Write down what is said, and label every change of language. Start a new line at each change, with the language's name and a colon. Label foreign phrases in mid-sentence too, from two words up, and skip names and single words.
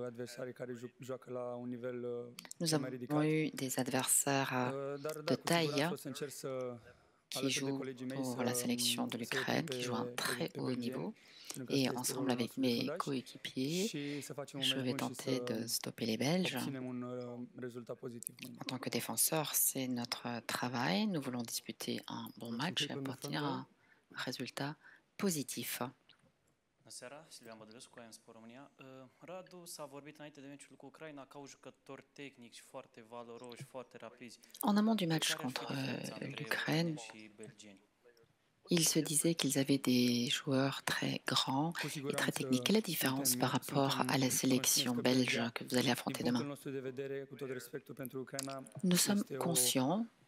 French: Nous avons eu des adversaires de taille qui jouent pour la sélection de l'Ukraine, qui jouent à un très haut niveau. Et ensemble avec mes coéquipiers, je vais tenter de stopper les Belges. En tant que défenseur, c'est notre travail. Nous voulons disputer un bon match et obtenir un résultat positif.
Romanian: Bună seara, Silvian Bădulescu, IM Sport România. Radu, s-a vorbit înainte de meciul cu Ucraina ca un jucător tehnic și foarte valoroși, foarte rapizi.
French: En amont du match contre l'Ukraine, il se disait qu'ils avaient des joueurs très grands et très techniques. Quelle est la différence par rapport à la sélection belge que vous allez affronter demain? Nous sommes conscients.